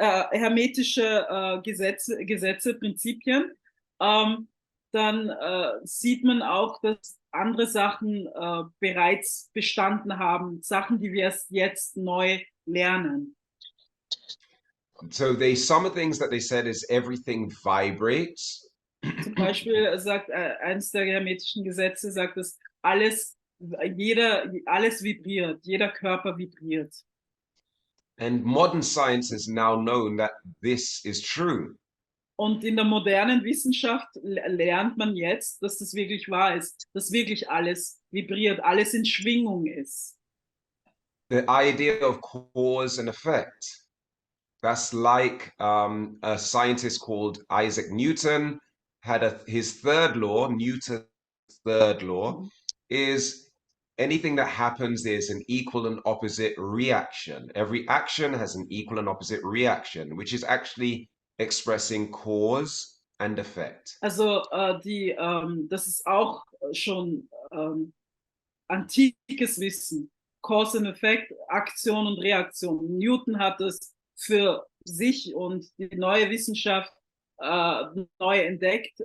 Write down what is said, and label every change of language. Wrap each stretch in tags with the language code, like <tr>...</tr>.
<de>Hermetische Gesetze, Prinzipien, dann sieht man auch, dass andere Sachen bereits bestanden haben, Sachen, die wir erst jetzt neu lernen.</de> <en>So some of the things that they said is everything vibrates.</en> <de>Zum Beispiel sagt eines der hermetischen Gesetze, sagt es, alles vibriert, jeder Körper vibriert.</de> <en>And modern science has now known that this is true.</en> <de>Und in der modernen Wissenschaft lernt man jetzt, dass das wirklich wahr ist, dass wirklich alles vibriert, alles in Schwingung ist.</de> <en>The idea of cause and effect. That's like a scientist called Isaac Newton had his third law, Newton's third law, is anything that happens, there's an equal and opposite reaction. Every action has an equal and opposite reaction, which is actually expressing cause and effect.</en> <de>Also das ist auch schon antikes Wissen.</de> <en>Cause and Effect,</en> <de>Aktion und Reaktion. Newton hat es für sich und die neue Wissenschaft neu entdeckt.</de>